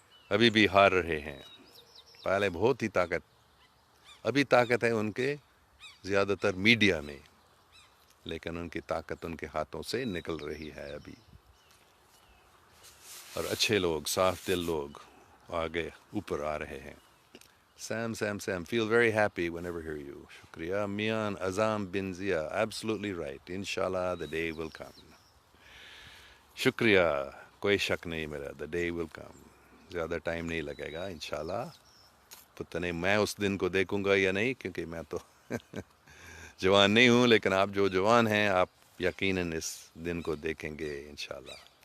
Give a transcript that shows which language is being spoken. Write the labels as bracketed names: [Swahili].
[Urdu] ابھی بھی ہار رہے ہیں. پہلے بہت ہی ابھی طاقت ہے ان کے زیادہ تر میڈیا میں، لیکن ان کی طاقت ان کے ہاتھوں سے نکل رہی ہے ابھی. اور اچھے لوگ، صاف دل لوگ آگے اوپر آ رہے ہیں. [English] Same feel very happy whenever hear you. [Urdu] شکریہ. [English] Mian Azam bin Zia: absolutely right. Inshallah the day will come. [Urdu] شکریہ. کوئی شک نہیں میرا، [English] the day will come. [Urdu] زیادہ ٹائم نہیں لگے گا انشاءاللہ. پتہ نہیں میں اس دن کو دیکھوں گا یا نہیں، کیونکہ میں تو جوان نہیں ہوں، لیکن آپ جو جوان ہیں آپ یقیناً اس دن کو دیکھیں گے انشاءاللہ.